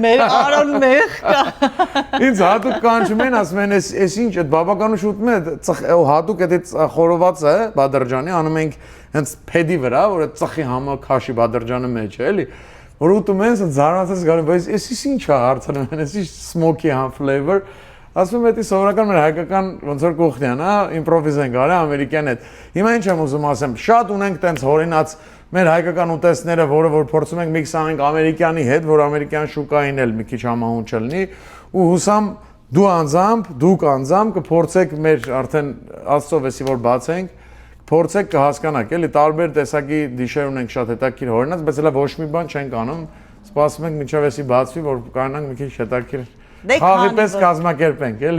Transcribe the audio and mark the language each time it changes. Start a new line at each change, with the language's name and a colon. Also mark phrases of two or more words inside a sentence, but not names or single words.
Armenian: մեր Արոն մեղ կա ինձ հատուկ կանչում են ասում են էս ինչ այդ բաբականուշ ուտում է հատուկ այդ խորովածը բադրջանի անում ենք հենց փեդի վրա որ այդ ծխի համը քաշի բադրջանը մեջ է էլի որ ուտում են, ասես զարմացած գալու, բայց էսի ինչ է հարցնում են, էսի
English: smoky ham flavor,
Armenian: ասում եմ, դա սովորական մեր հայկական ոնց որ կողքնյան, հա, իմպրովիզ են գալի ամերիկյան հետ։ Հիմա ինչ եմ ուզում ասեմ, շատ ունենք տենց հորինած մեր հայկական ուտեստները, որը որ փորձում ենք միքս անենք ամերիկյանի հետ, որ ամերիկյան շուկային էլ մի քիչ համահունչ լինի, ու հուսամ դուք անձամբ կփորձեք մեր արդեն աստծո վեսի որ բացենք, փորձեք կհասկանաք, էլի տարբեր տեսակի դիշեր ունենք շատ հետաքրքիր հորինած, բայց հələ ոչ մի բան չենք անում, սպասում ենք մինչև էսի բացվի, որ կարողանանք մի քիչ հետաքրքիր խաղի պես կազմակերպենք, էլի։